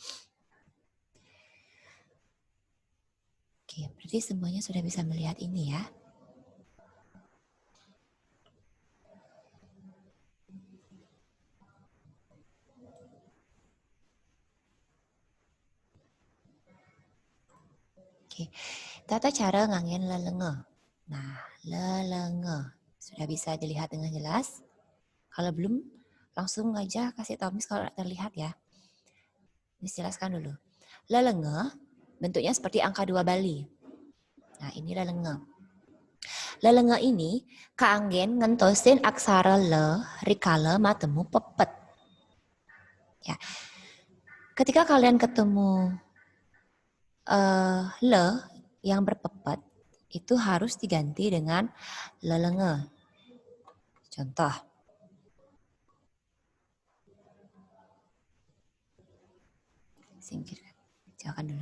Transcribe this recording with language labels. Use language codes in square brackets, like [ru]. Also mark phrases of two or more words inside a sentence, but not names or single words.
[id] Oke, berarti semuanya sudah bisa melihat ini ya. [ban] Oke, [id] tata cara [ban] nganggen lelenge. [id] Nah, lelenge sudah bisa dilihat dengan jelas. Kalau belum, langsung aja kasih tahu Miss kalau terlihat ya. Miss jelaskan dulu. Lelenge bentuknya seperti angka 2 Bali. Nah, ini [ban] lelenge. Lelenge ini kaanggen ngentosin aksara le, rikala matemu pepet. [id] Ya. Ketika kalian ketemu le yang berpepet, itu harus diganti dengan lelenge. Contoh. Singkirkan. Jangan dulu.